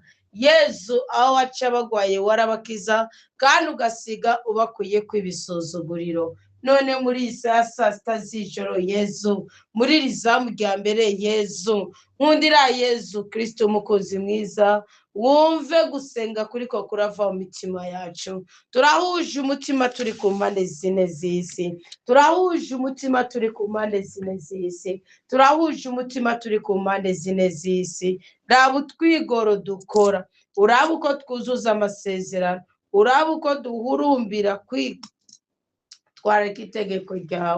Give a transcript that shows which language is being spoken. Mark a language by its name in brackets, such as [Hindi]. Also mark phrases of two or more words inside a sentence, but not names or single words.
[Rundi] Yesu, aho waca bagwaye warabakiza, kandi ugasiga ubakuye kw'ibisuzuguriro. None muri iyi saa sita z'ijoro Yesu, muri iri zamu rya mbere Yesu, nkundira Yesu Kristo umukozi mwiza, wumve gusenga kuriko kurava mu mitima yacu. Turahuje umutima turi ku mpande zine z'isi, turahuje umutima turi ku mpande zine z'isi, turahuje umutima turi ku mpande zine z'isi. Raba utwigoro dukora, uraba uko twuzuza amasezerano, uraba uko duhurumbira twareka itegeko ryawe.